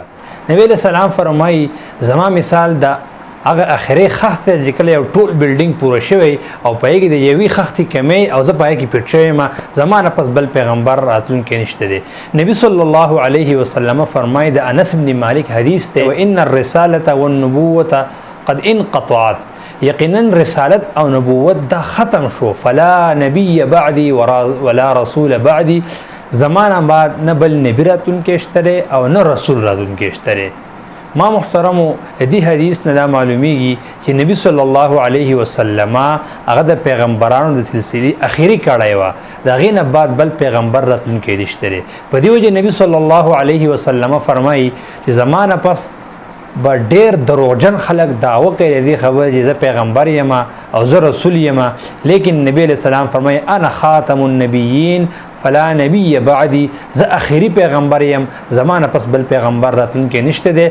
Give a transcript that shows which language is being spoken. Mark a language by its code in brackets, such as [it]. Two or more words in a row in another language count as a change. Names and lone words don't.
[ps] نبی علیه السلام فرمایي زما مثال د هغه اخري خښت چې کله یو ټول بلډینګ پوره شوی او په هغې کې د یوې خښتې کمی او زه په هغې کې پټ شوی یم، زما نه پس بل پیغمبر راتلونکی نشته دی. نبی [ar] صلی الله علیه وسلم [ps] فرمایي د انس بن مالک حدیث دی [ar] وان الرسالة والنبوة قد انقطعت، [ps] یقینا رسالت او نبوت دا ختم شو، [ar] فلا نبی بعدی ولا رسول بعدی، [ps] زمانه بعد نه بل نبی راتلونکی شته او نه رسول راتلونکی شته. ما محترمو دې حدیث نه دا معلومیږي چې نبی [ar] صلی الله علیه وسلم [ps] هغه د پیغمبرانو د سلسله اخیری کړای و، د هغې نه بعد بل پیغمبر راتلونکی نشته. په دې وجه نبی [ar] صلی الله علیه وسلم [ps] فرمایي چې زمانه پس به ډېر دروغجن خلک دعوه کوي دې خبره چې زه پیغمبر یم او زه رسول یم، لیکن نبی علیه السلام فرمایي [ar] انا خاتم النبیین فلا نبی بعدی، [ps] زه اخیری پیغمبر یم، زمانه پس بل پیغمبر راتلونکی نشته دی.